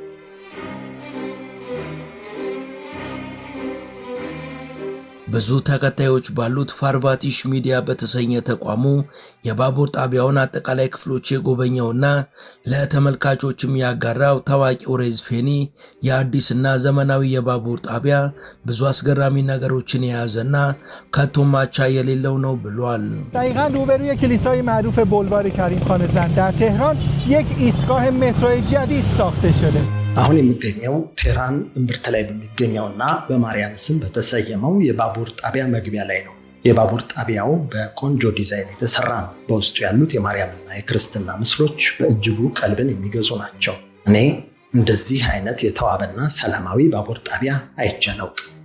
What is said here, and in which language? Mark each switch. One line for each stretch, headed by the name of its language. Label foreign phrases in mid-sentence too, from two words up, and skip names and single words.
Amharic: ብዙ ተከታዮች ባሉት ፋርቫቲሽ ሚዲያ በተሰኘ ተቋሙ የባቡር ጣቢያውን አጠቃላይ ክፍሎች የጎበኘውና ለተመልካቾችም ያጋራው ታዋቂው ሬዝ ፌኒ የአዲስና ዘመናዊ የባቡር ጣቢያ ብዙ አስገራሚ ነገሮችን የያዘና ከቶም ማቻ የሌለው ነው ብሏል።
Persian: دقیقاً روبروی کلیسای معروف بولوار کریم خان زند در تهران یک ایستگاه مترو جدید ساخته شده.
Amharic: አሁን የሚገኘው ቴህራን እምብርት ላይ በሚገኘውና በማርያም ስም በተሰየመው የባቡር ጣቢያ መግቢያ ላይ ነው። የባቡር ጣቢያው በቆንጆ ዲዛይን የተሰራ ነው። በውስጡ ያሉት የማርያምና የክርስትና ምስሎች በእጅጉ ቀልብን የሚገዙ ናቸው። እኔ እንደዚህ አይነት የተዋበና ሰላማዊ ባቡር ጣቢያ አይቼ አላውቅም።